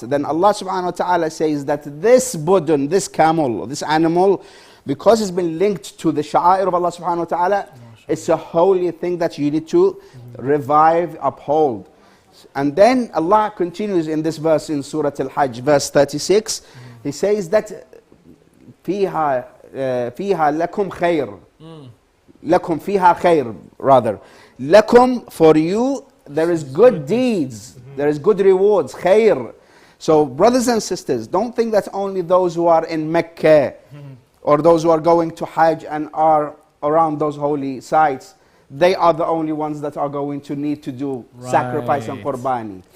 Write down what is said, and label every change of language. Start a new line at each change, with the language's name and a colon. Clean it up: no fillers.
English: Then Allah subhanahu wa ta'ala says that this budun, this camel, this animal, because it's been linked to the sha'air of Allah subhanahu wa ta'ala, it's a holy thing that you need to revive, uphold. And then Allah continues in this verse in Surah Al-Hajj, verse 36. He says that
Arabic: فيها لكم خير. لكم فيها خير, rather.
English: لكم, for you, there is good deeds. There is good rewards. خير. So, brothers and sisters, don't think that only those who are in Mecca or those who are going to Hajj and are around those holy sites, they are the only ones that are going to need to do sacrifice and Qurbani.